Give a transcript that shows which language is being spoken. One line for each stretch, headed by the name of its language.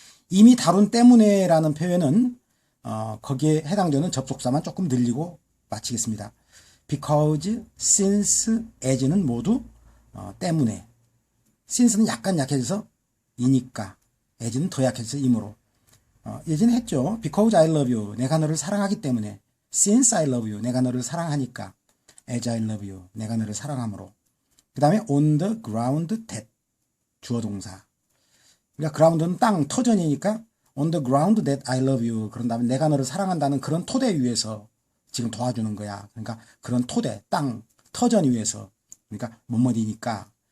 Korean: 이미 다룬 때문에라는 표현은 거기에 해당되는 접속사만 조금 늘리고 마치겠습니다. because, since, as는 모두 때문에. since는 약간 약해져서 이니까, as는 더 약해져서 이므로. 예전에 했죠.
English: because I love you,
Korean: 내가 너를 사랑하기 때문에.
English: since I love you,
Korean: 내가 너를 사랑하니까.
English: as I love you,
Korean: 내가 너를 사랑함으로. 그 다음에
English: on the ground that,
Korean: 주어 동사. 그러니까 ground는 땅, 터전이니까
English: on the ground that I love you,
Korean: 그런 다음에 내가 너를 사랑한다는 그런 토대 위에서 지금 도와주는 거야. 그러니까 그런 토대, 땅, 터전 위에서. 그러니까 뭐뭐이니까.